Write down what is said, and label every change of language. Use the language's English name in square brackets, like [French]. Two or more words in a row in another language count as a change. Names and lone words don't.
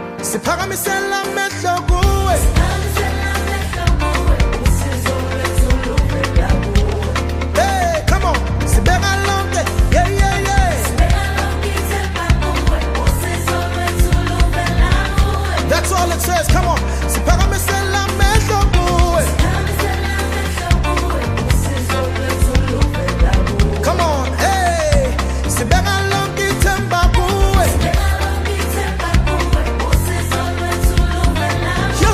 [Xhosa] siphakamisela amehlo kuwe. [English] Hey, come on, [Xhosa] sibeka lonke, [English] yeah, yeah, yeah. That's all it says, come on, [Xhosa] siphakamisela amehlo kuwe. [English] Come on, [Xhosa] hey, sibeka lonke ithemba kuwe.